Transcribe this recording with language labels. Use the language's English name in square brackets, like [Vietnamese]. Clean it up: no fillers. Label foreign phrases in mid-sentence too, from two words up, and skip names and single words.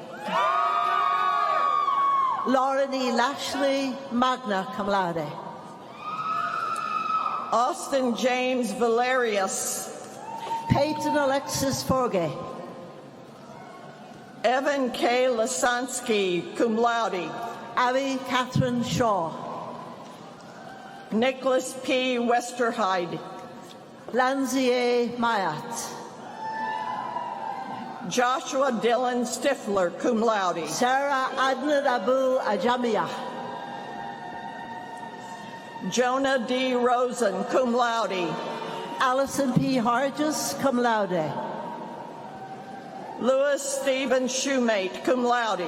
[English] Lauren E. Lashley, [Latin] magna cum laude. [English] Austin James Valerius. Peyton Alexis Forgay. Evan K. Lasansky, [Latin] cum laude. [English] Abby Catherine Shaw. Nicholas P. Westerheide. Lanzi A. Mayat. Joshua Dylan Stifler, [Latin] cum laude. [English] Sarah Adnan Abu Ajamia. Jonah D. Rosen, [Latin] cum laude. [English] Alison P. Hargis, [Latin] cum laude. [English] Louis Stephen Shoemate, [Latin] cum laude.